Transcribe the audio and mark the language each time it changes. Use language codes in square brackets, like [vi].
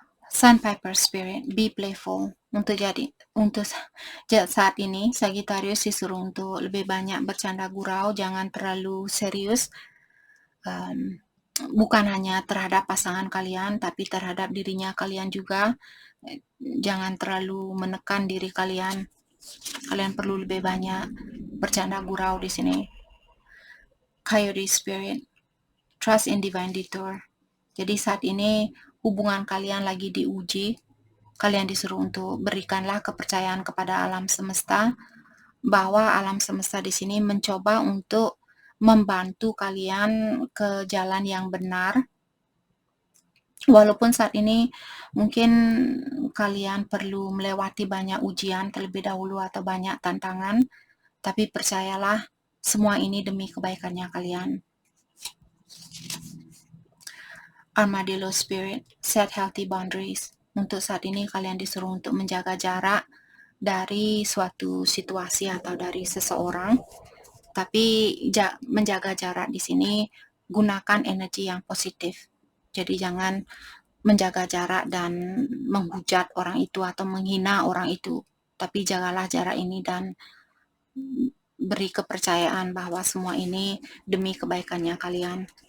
[en] Sandpiper Spirit, be playful. [id] Untuk saat ini Sagittarius disuruh untuk lebih banyak bercanda gurau, jangan terlalu serius. Bukan hanya terhadap pasangan kalian, tapi terhadap dirinya kalian juga. Jangan terlalu menekan diri kalian. Kalian perlu lebih banyak bercanda gurau di sini. [en] Coyote Spirit, trust in divine detour. [id] Jadi saat ini hubungan kalian lagi diuji. Kalian disuruh untuk berikanlah kepercayaan kepada alam semesta, bahwa alam semesta di sini mencoba untuk membantu kalian ke jalan yang benar. Walaupun saat ini mungkin kalian perlu melewati banyak ujian terlebih dahulu atau banyak tantangan, tapi percayalah, semua ini demi kebaikannya kalian. [en] Armadillo Spirit, set healthy boundaries. [id] Untuk saat ini kalian disuruh untuk menjaga jarak dari suatu situasi atau dari seseorang, tapi menjaga jarak di sini gunakan energi yang positif. Jadi jangan menjaga jarak dan menghujat orang itu atau menghina orang itu, tapi jagalah jarak ini dan beri kepercayaan bahwa semua ini demi kebaikannya kalian.